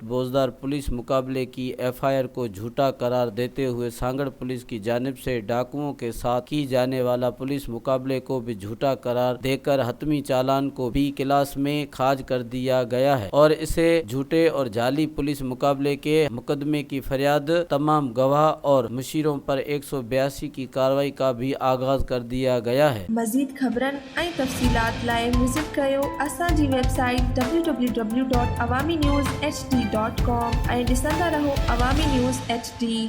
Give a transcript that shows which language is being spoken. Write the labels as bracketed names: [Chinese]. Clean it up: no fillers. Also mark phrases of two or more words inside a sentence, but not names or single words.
[Urdu] بوزدار پولیس مقابلے کی FIR کو جھوٹا قرار دیتے ہوئے سانگڑ پولیس کی جانب سے ڈاکوؤں کے ساتھ کی جانے والا پولیس مقابلے کو بھی جھوٹا قرار دے کر حتمی چالان کو B کلاس میں خارج کر دیا گیا ہے اور اسے جھوٹے اور جعلی پولیس مقابلے کے مقدمے کی فریاد تمام گواہ اور مشیروں پر 182 کی کارروائی کا بھی آغاز کر دیا گیا ہے۔ [Sindhi] مزید خبرن ऐं तफ़सीलात लाइ विज़िट कयो असांजी वेबसाइट www.awamiNewsHD.com ऐं ॾिसंदा रहो अवामी न्यूज़ HD।